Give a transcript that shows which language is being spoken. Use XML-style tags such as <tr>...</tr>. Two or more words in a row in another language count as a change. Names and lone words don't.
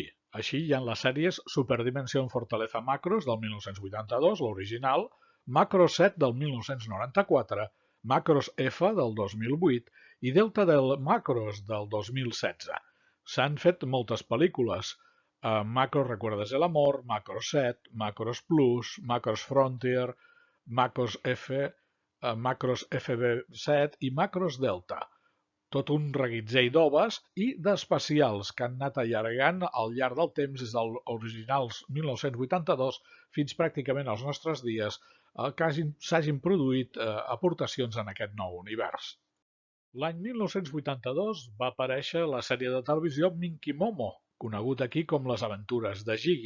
<ca>Així hi ha les sèries Super Dimension Fortaleza Macros del 1982, l'original, Macros 7 del 1994, Macros F del 2008 i Delta del Macros del 2016. S'han fet moltes pel·lícules. Macros Recuerdes el Amor, Macros 7, Macros Plus, Macros Frontier, Macros F, Macros FB7 i Macros Delta. Tot un reguitzell d'oves i d'especials que han anat allargant al llarg del temps des dels originals 1982 fins pràcticament als nostres dies que s'hagin produït aportacions en aquest nou univers. L'any 1982 va aparèixer la sèrie de televisió Minky Momo, conegut aquí com Les aventures de Gigi.</ca>